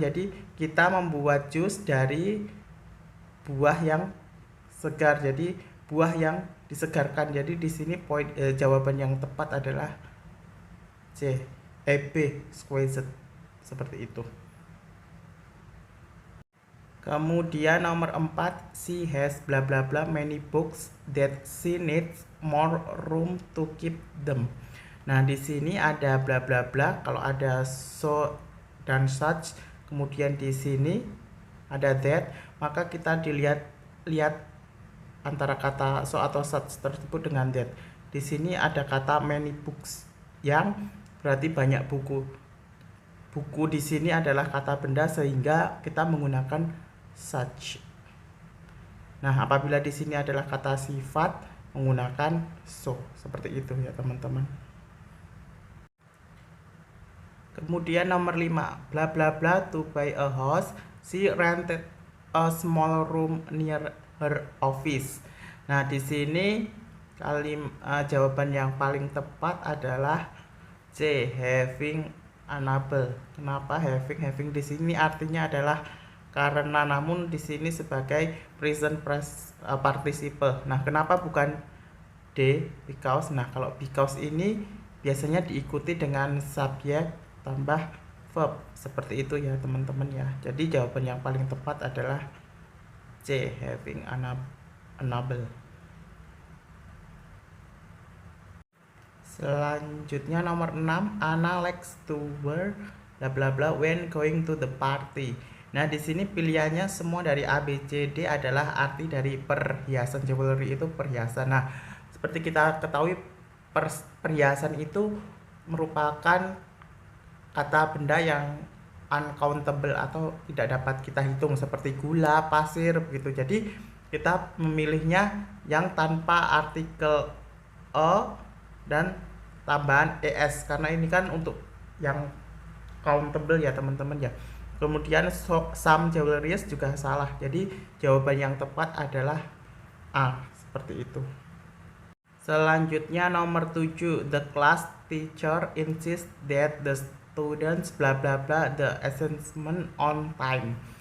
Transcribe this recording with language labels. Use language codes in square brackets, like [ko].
[id] Jadi kita membuat jus dari buah yang segar. Jadi buah yang disegarkan. Jadi di sini jawaban yang tepat adalah B, squeezed, seperti itu. Kemudian nomor 4, [en] she has bla bla bla many books that she needs more room to keep them. [id] Nah, di sini ada bla bla bla, kalau ada so dan such, kemudian di sini ada that, maka kita lihat antara kata so atau such tersebut dengan that. Di sini ada kata many books yang berarti banyak buku. Buku di sini adalah kata benda sehingga kita menggunakan such. Nah, apabila di sini adalah kata sifat menggunakan so, seperti itu ya teman-teman. Kemudian nomor 5, [en] bla bla bla to buy a house, she rented a small room near her office. [id] Nah, di sini jawaban yang paling tepat adalah C, having unable. Kenapa having di sini artinya adalah karena, namun di sini sebagai present participle. Nah, kenapa bukan D, because? Nah, kalau because ini biasanya diikuti dengan subjek tambah verb, seperti itu ya teman-teman ya. Jadi jawaban yang paling tepat adalah C, having unable. Selanjutnya nomor 6, [en] Anna likes to wear bla bla bla when going to the party. [id] Nah, di sini pilihannya semua dari A, B, C, D adalah arti dari perhiasan. Jewelry itu perhiasan. Nah, seperti kita ketahui perhiasan itu merupakan kata benda yang uncountable atau tidak dapat kita hitung, seperti gula, pasir begitu. Jadi kita memilihnya yang tanpa artikel e dan tambahan es, karena ini kan untuk yang countable ya teman-teman ya. Kemudian some jewelries juga salah. Jadi jawaban yang tepat adalah A, seperti itu. Selanjutnya nomor 7, [en] the class teacher insists that the students bla bla bla the assessment on time.